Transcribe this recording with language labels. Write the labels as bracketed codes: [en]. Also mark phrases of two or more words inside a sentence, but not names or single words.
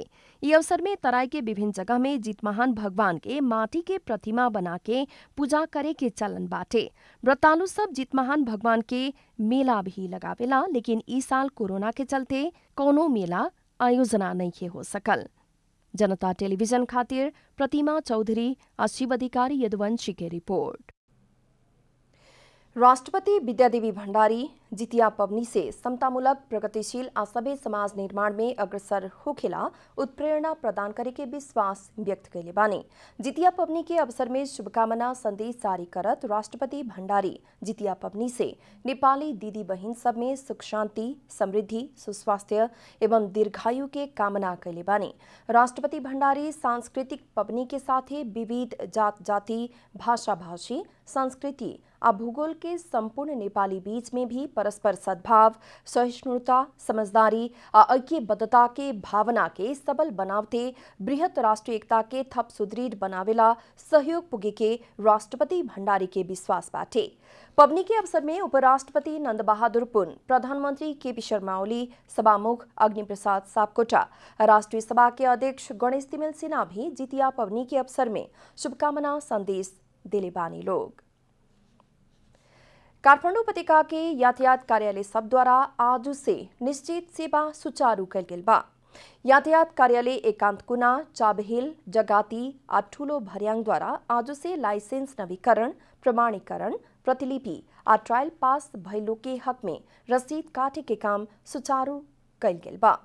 [bho] ये अवसर में तराई के विभिन्न जगह में जीतमहान भगवान के माटी के प्रतिमा बना के पूजा करे के चलन बाटे। व्रतालु सब जीतमहान भगवान के मेला भी लगावेला, लेकिन ई साल कोरोना के चलते कोनो मेला आयोजना नहीं हो सकल। जनता टेलीविजन खातिर प्रतिमा चौधरी और शिव अधिकारी यदुवंशी की रिपोर्ट। राष्ट्रपति विद्यादेवी भंडारी जितिया पवनी से समतामूलक प्रगतिशील आ सभ्य समाज निर्माण में अग्रसर होखेला उत्प्रेरणा प्रदान करे के विश्वास व्यक्त कैले बानी। जितिया पवनी के अवसर में शुभकामना संदेश जारी करत राष्ट्रपति भंडारी जितिया पवनी से नेपाली दीदी बहिन सब में सुख शांति समृद्धि सुस्वास्थ्य एवं दीर्घायु के कामना कैले बानी। राष्ट्रपति भंडारी सांस्कृतिक पवनी के साथ विविध जात जाति भाषा भाषी संस्कृति आ भूगोल के संपूर्ण नेपाली बीच में भी परस्पर सद्भाव, सहिष्णुता, समझदारी आ ऐक्यबद्धता के भावना के सबल बनावते बृहत राष्ट्रिय एकता के थप सुदृढ़ बनावेला सहयोग पुगे के राष्ट्रपति भण्डारी के विश्वास बाटे। पबनी के अवसर में उपराष्ट्रपति नंद बहादुर पुन, प्रधानमंत्री केपी शर्मा ओली, सभामुख अग्नि प्रसाद सापकोटा, राष्ट्रीय सभा के अध्यक्ष गणेश तिमिल सिन्हा भी जितिया पबनी के अवसर में शुभकामना संदेश दिले बानी लोग। काठमाडौँ उपत्यका के यातायात कार्यालय सब द्वारा आज से निश्चित सेवा सुचारू कल गेल बा। यातायात कार्यालय एकांत कुना, चाबहिल, जगाती आ ठूलो भर्याङ द्वारा आज से लाइसेंस नवीकरण, प्रमाणीकरण, प्रतिलिपि आ ट्रायल पास भइलो के हक में रसीद काटे के काम सुचारू कल गेल बा।